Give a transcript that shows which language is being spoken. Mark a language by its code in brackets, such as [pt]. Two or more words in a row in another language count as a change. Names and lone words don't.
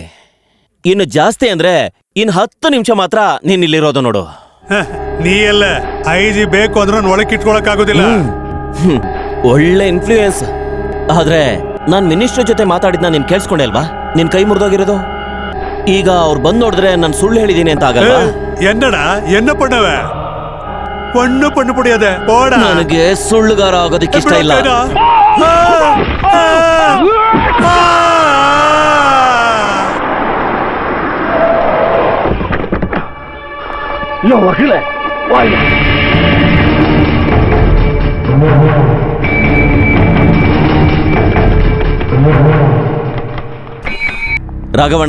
[kn] ಇನ್ನು ಜಾಸ್ತಿ ಅಂದ್ರೆ ಇನ್ನು 10 ನಿಮಿಷ ಮಾತ್ರ ನೀನ್ ಇಲ್ಲಿರೋದು ನೋಡು. ನೀ ಎಲ್ಲ IG ಬೇಕು ಅಂದ್ರೆ ಒಳಕ್ಕೆ ಇಟ್ಕೊಳಕ್ ಆಗೋದಿಲ್ಲ. ಒಳ್ಳೆ ಇನ್ಫ್ಲೂಯೆನ್ಸ್. ಆದ್ರೆ ನಾನ್ ಮಿನಿಸ್ಟರ್ ಜೊತೆ ಮಾತಾಡಿದ್ನ ನೀನ್ ಕೇಳಿಸ್ಕೊಂಡೆ ಅಲ್ವಾ? ನಿನ್ ಕೈ ಮುರಿದೋಗಿರೋದು. ಈಗ ಅವ್ರು ಬಂದ್ ನೋಡಿದ್ರೆ ನಾನು ಸುಳ್ಳು ಹೇಳಿದೀನಿ ಅಂತ ಆಗಲ್ಲ. [ta] என்ன பண்ணுவ? ஒண்ணு பண்ண முடியாது. போடா. [kn] ನನಗೆ ಸುಳ್ಳುಗಾರ ಆಗೋದಕ್ಕೆ ಇಷ್ಟ ಇಲ್ಲ. [en] Yo, Wakile, why? [kn] ರಾಘವಣ್ಣ,